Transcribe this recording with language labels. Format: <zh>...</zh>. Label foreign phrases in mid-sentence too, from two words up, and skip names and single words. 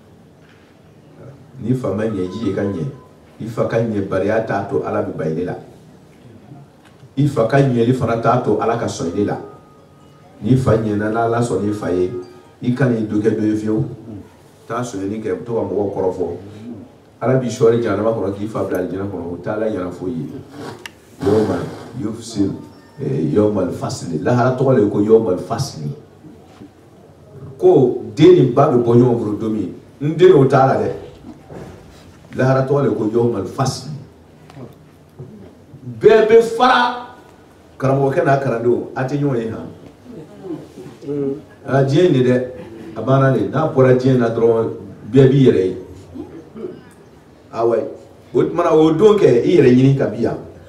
<bm>ni fa ma ɲɛ ji ye ka ɲɛ i fa ka ɲɛbaliya t'a to ala bɛ ba i la i fa ka ɲɛli fana t'a to ala ka sɔn i la ni fa ɲɛna n'ala sɔn i fa ye i kana i dɔ kɛ dɔ ye fiyewu t'a sonyɛli kɛ to ka mɔgɔw kɔrɔfɔ ala b'i sɔɔri jahanama kɔnɔ k'i fa bila alijana kɔnɔ o t'ala ɲɛna foyi ye</bm> <ar>يوم يفصل يوم الفصل</ar> <bm>lahara tɔgɔ le ko</bm> <ar>يوم الفصل</ar> <bm>ko den ni ba bɛ bɔ ɲɔgɔn bolo don min n den o t'a la dɛ lahara tɔgɔ le ko</bm> <ar>يوم الفصل</ar> <bm>bɛɛ bɛ fara karamɔgɔkɛ n'a kalandenw a tɛ ɲɔgɔn ye han diɲɛ nin dɛ a banna de n'a bɔra diɲɛ na dɔrɔn bɛɛ b'i yɛrɛ ye awa o tuma na o don kɛ i yɛrɛ ɲini ka bi yan</bm>